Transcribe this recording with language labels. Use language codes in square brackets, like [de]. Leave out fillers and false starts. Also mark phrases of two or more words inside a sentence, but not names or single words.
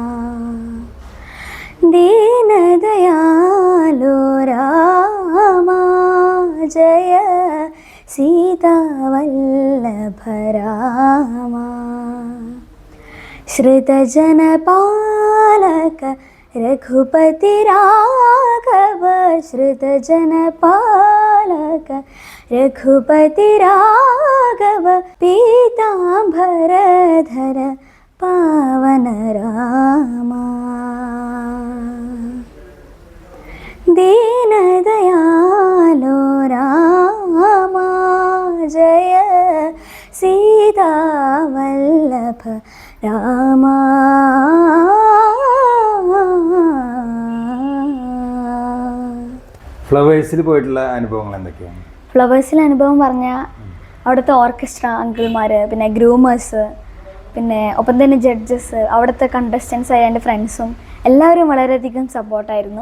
[sa] ദീനദയാലോ രാമാ ജയ സീതാവല്ലഭ രാമാ. ശ്രുതജനപാലക रघुपति राघव, श्रुतजनपालक रघुपति राघव, पीताम्बरधर पावन रामा. दीनदयालो रामा जय सीतावल्लभ रामा. [ml] ഫ്ലവേഴ്സിൽ പോയിട്ടുള്ള അനുഭവങ്ങൾ എന്തൊക്കെയാണ്? ഫ്ലവേഴ്സിലെ അനുഭവം പറഞ്ഞാൽ അവിടുത്തെ ഓർക്കസ്ട്ര അങ്കിൾമാർ, പിന്നെ ഗ്രൂമേഴ്സ്, പിന്നെ ഒപ്പം തന്നെ ജഡ്ജസ്, അവിടുത്തെ കണ്ടസ്റ്റൻസ് ആയ എൻ്റെ ഫ്രണ്ട്സും എല്ലാവരും വളരെയധികം സപ്പോർട്ടായിരുന്നു.